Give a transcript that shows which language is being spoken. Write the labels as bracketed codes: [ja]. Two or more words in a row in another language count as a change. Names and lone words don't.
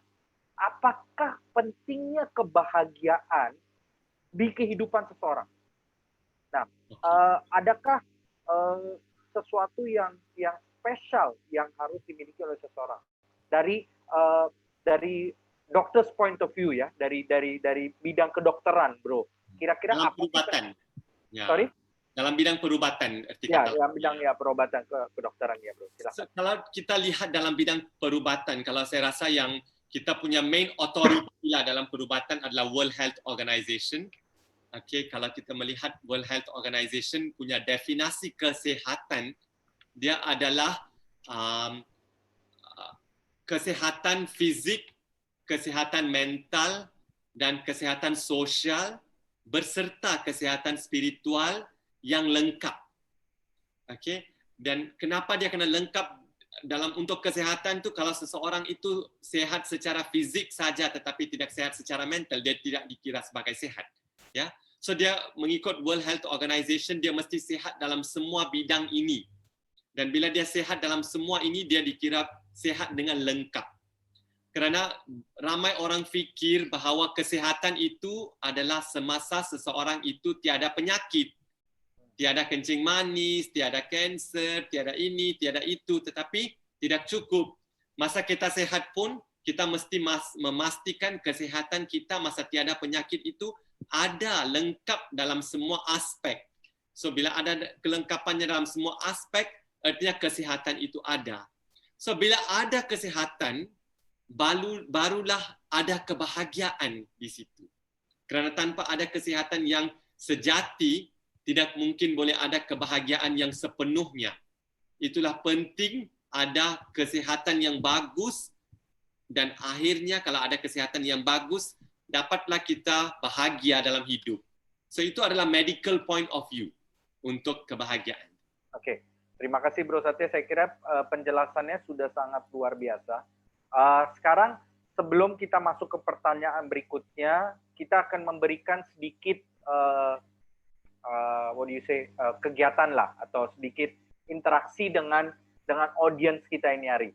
[ms] Apakah pentingnya kebahagiaan di kehidupan seseorang? [id] Nah, adakah sesuatu yang spesial yang harus dimiliki oleh seseorang dari [en] doctor's point of view [id] ya, dari bidang kedokteran, Bro? Kira-kira dalam apa? [ms] Perubatan. Ya. Sorry? Dalam bidang perubatan. [id] Ya, dalam bidang perubatan kedokteran ya, Bro. [ms] So, kalau kita lihat dalam bidang perubatan, kalau saya rasa yang kita punya [en] main authority [ms] lah dalam perubatan adalah World Health Organization. Okay, kalau kita melihat World Health Organization punya definisi kesehatan, dia adalah kesehatan fizik, kesehatan mental, dan kesehatan sosial, berserta kesehatan spiritual yang lengkap. Okay? Dan kenapa dia kena lengkap untuk kesehatan tu, kalau seseorang itu sehat secara fizik saja tetapi tidak sehat secara mental, dia tidak dikira sebagai sehat. Ya. So dia mengikut World Health Organization, dia mesti sehat dalam semua bidang ini. Dan bila dia sehat dalam semua ini, dia dikira sehat dengan lengkap. Kerana ramai orang fikir bahawa kesehatan itu adalah semasa seseorang itu tiada penyakit. Tiada kencing manis, tiada kanser, tiada ini, tiada itu. Tetapi tidak cukup. Masa kita sehat pun, kita mesti memastikan kesehatan kita masa tiada penyakit itu ada lengkap dalam semua aspek. So bila ada kelengkapannya dalam semua aspek, artinya kesehatan itu ada. So bila ada kesehatan, barulah ada kebahagiaan di situ. Kerana tanpa ada kesehatan yang sejati, tidak mungkin boleh ada kebahagiaan yang sepenuhnya. Itulah penting ada kesehatan yang bagus, dan akhirnya kalau ada kesehatan yang bagus, dapatlah kita bahagia dalam hidup. So itu adalah [en] medical point of view [ms] untuk kebahagiaan. [id] Oke, terima kasih Bro Satya. Saya kira penjelasannya sudah sangat luar biasa. Sekarang sebelum kita masuk ke pertanyaan berikutnya, kita akan memberikan sedikit kegiatan lah atau sedikit interaksi dengan audiens kita ini hari.